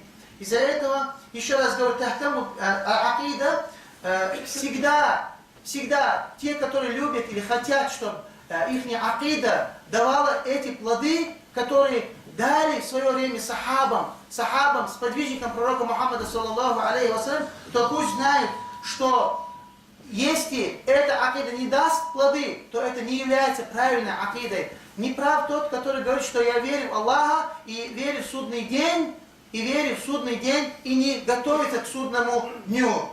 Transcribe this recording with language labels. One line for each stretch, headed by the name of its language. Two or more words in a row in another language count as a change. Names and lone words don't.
Russian: Из-за этого, еще раз говорю, акида, всегда те, которые любят или хотят, чтобы их акида давала эти плоды, которые дали в свое время сахабам, сподвижникам пророка Мухаммада,
Arabic: صلى الله عليه وسلم,
Russian: то пусть знают, что если эта акида не даст плоды, то это не является правильной акидой. Не прав тот, который говорит, что я верю в Аллаха и верю в судный день, и вере в судный день и не готовится к судному дню.